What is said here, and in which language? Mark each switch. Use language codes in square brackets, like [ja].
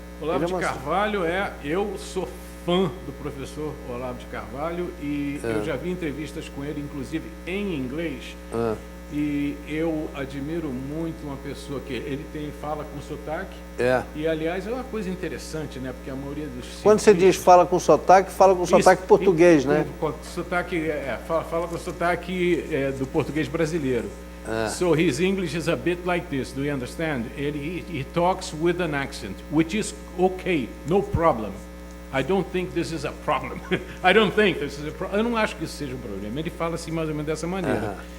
[pt] Olavo de Carvalho eu sou fã do professor Olavo de Carvalho e eu já vi entrevistas com ele, inclusive em inglês, e eu admiro muito uma pessoa que ele fala com sotaque, e aliás é uma coisa interessante, né, porque a maioria dos... Quando você diz fala com sotaque português, né? Sotaque, fala com sotaque do português brasileiro. [en] So his English is a bit like this, do you understand? He talks with an accent, which is okay, no problem. I don't think this is a problem. I don't think this is a problem. [pt] Eu não acho que isso seja um problema. Ele fala assim mais ou menos dessa maneira.